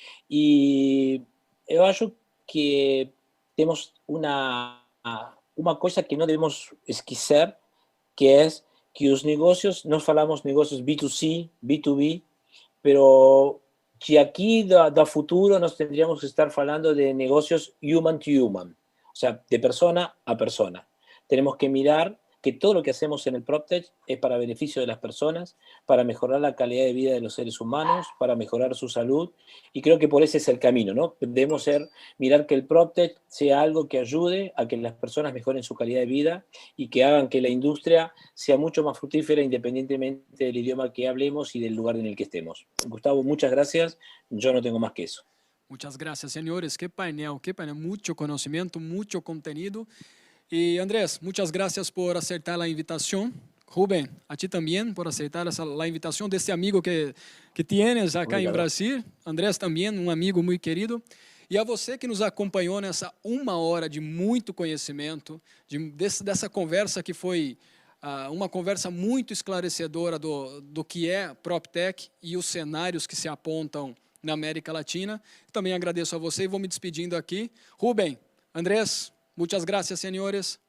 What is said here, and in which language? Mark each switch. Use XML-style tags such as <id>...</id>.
<pt>E eu acho que temos uma coisa que não devemos esquecer, que é que os negócios, nós falamos negócios B2C, B2B,</pt> <es>pero que</es> <pt>aqui do futuro nós teríamos que estar falando de negócios</pt> <en>human to human,</en> <es>o sea, de persona a persona. Tenemos que mirar que todo lo que hacemos en el PropTech es para beneficio de las personas, para mejorar la calidad de vida de los seres humanos, para mejorar su salud, y creo que por ese es el camino, ¿no? Debemos mirar que el PropTech sea algo que ayude a que las personas mejoren su calidad de vida y que hagan que la industria sea mucho más fructífera independientemente del idioma que hablemos y del lugar en el que estemos. Gustavo, muchas gracias. Yo no tengo más que eso. Muchas gracias, señores. Qué panel, mucho conocimiento, mucho contenido. Y Andrés, muchas gracias por aceptar la invitación. Rubem, a ti también por aceptar la invitación de este amigo que tienes acá en Brasil.</es> <pt>Andrés</pt> <es>también,</es> <pt>um amigo muito querido. E a você que nos acompanhou nessa 1 hora de muito conhecimento, dessa conversa que foi uma conversa muito esclarecedora do que é PropTech e os cenários que se apontam na América Latina. Também agradeço a você e vou me despedindo aqui.</pt> <es>Rubem, Andrés, muchas gracias, señores.</es>